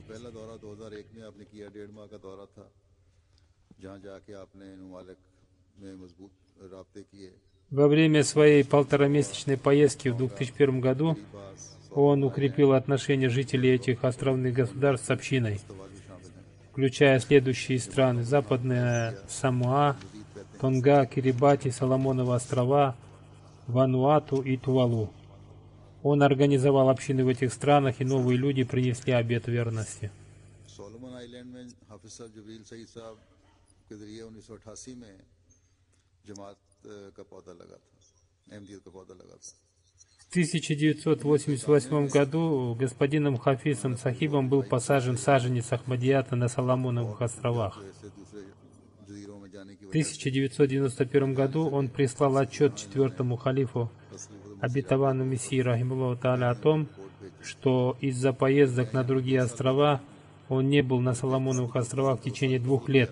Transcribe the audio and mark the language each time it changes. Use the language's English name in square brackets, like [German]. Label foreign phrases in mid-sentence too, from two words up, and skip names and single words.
[Russian] Во время своей полуторамесячной поездки в 2001 году он укрепил отношения жителей этих островных государств с общиной, включая следующие страны: Западная Самоа, Тонга, Кирибати, Соломоновы острова, Вануату и Тувалу. Он организовал общины в этих странах, и новые люди принесли обет верности. [Urdu] آئی لینڈ میں حافظ صاحب جبریل سعید صاحب کے ذریعے 1988 میں جماعت کا پودا لگا تھا، احمدیت کا پودا لگا تھا. [Russian] В 1988 году господином Хафизом Сахибом был посажен саженец Ахмадията на Соломоновых островах. В 1991 году он прислал отчет четвертому халифу обетованному Мессии [Arabic] رحمه الله تعالى [Russian] о том, что из-за поездок на другие острова он не был на Соломоновых островах в течение 2 лет.